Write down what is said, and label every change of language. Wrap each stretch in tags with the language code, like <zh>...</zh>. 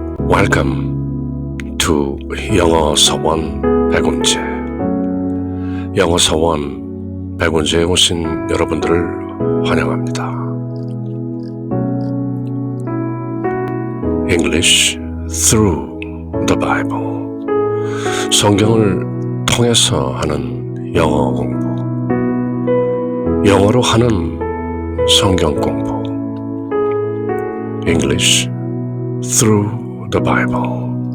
<en>Welcome to 영어 서원 백운재.</en> <ko>영어 서원 백운재에 오신 여러분들을 환영합니다.</ko> <en>English through the Bible.</en> <ko>성경을 통해서 하는 영어 공부. 영어로 하는 성경 공부.</ko> <en>English through the Bible.</en>